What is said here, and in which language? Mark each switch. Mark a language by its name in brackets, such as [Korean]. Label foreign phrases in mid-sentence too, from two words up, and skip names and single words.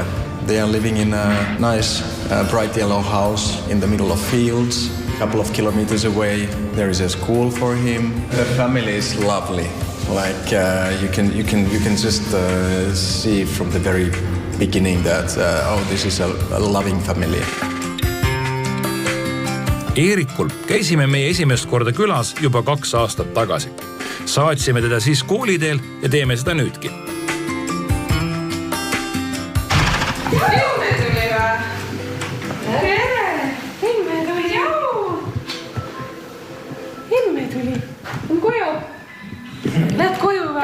[English] They are living in a nice bright yellow house in the middle of fields. A couple of kilometers away, there is a school for him. The family is lovely. Like you can just see from the very beginning that this is a loving family. [Estonian] Eerikul käisime meie esimest korda külas juba 2 aastat tagasi. Saatsime teda siis kooliteel ja teeme seda nüüdki. Lähed koju või?